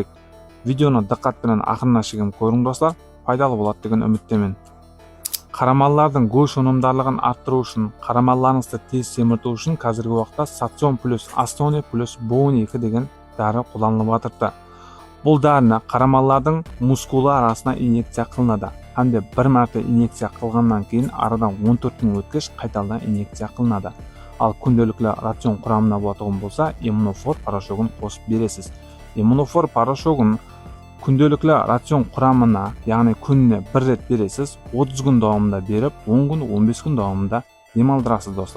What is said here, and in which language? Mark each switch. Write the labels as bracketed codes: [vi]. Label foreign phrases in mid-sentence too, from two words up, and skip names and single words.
[ky] Видеону диккат менен акырына чейин көрүң достор, пайдалуу болот деген үмүттөмүн. Карамалдардын көч унумдарлыгын арттыруу үчүн, карамалларыңызды тез семиртүү үчүн азыркы убакта Сацион плюс Астони плюс Боун 2 деген дары колдонулуп атышты. Бул дарыны карамалдардын мускулу арасына инъекция кылынат. [uz] Hamda bir marta inyeksiya qilgandan keyin aradan 14 kun o'tgach qaytadan inyeksiya qilinadi. Al kundalikli ratsion quramida bo'ladigan bo'lsa, Immunofor parashogini qo'shib berasiz. Immunofor parashogini kundalikli ratsion quramina, ya'ni kunni bir ret berasiz, 30 kun davomida berib, 10 kun, 15 kun davomida yemaldirasiz do'stlar.